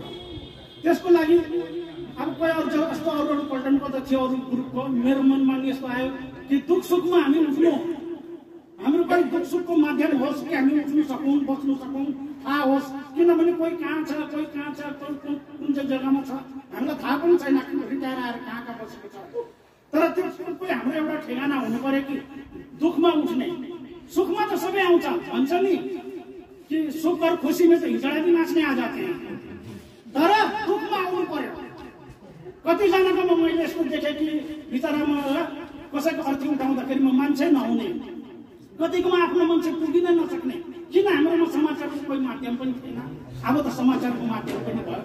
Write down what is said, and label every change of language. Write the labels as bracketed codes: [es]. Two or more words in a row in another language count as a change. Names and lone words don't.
[ne] त्यसको लागि अब कोही अरू जस्तो अरू पल्टनको त थियो अरू ग्रुपको, मेरो मनमा यस्तो आयो कि दुःख सुखमा हामी उठ्नु, हाम्रो पनि दुःख सुखको माध्यम होस् कि हामी उठ्नु सकौँ, बस्नु सकौँ, थाहा होस्। किनभने कोही कहाँ छ, कोही कहाँ छ, कुन चाहिँ जग्गामा छ हामीलाई थाहा पनि छैन, रिटायर आएर कहाँ कहाँ बसेको छ। तर त्यसको कोही हाम्रो एउटा ठेगाना हुनु पर्यो कि दुःखमा उठ्ने। सुखमा त सबै आउँछ भन्छ नि कि [hi] सुख और खुसी में तो हिजड़ा भी नाच्ने आ जाते हैं, [ne] तर दुःखमा आउनु पर्यो। कतिजनाको मैले यस्तो देखेँ कि बिचरामा कसैको अर्थी उठाउँदाखेरिमा मान्छे नहुने, कतिकोमा आफ्नो मान्छे पुगिन नसक्ने। किन हाम्रोमा समाचारको कोही माध्यम पनि थिएन, अब त समाचारको माध्यम पनि भयो।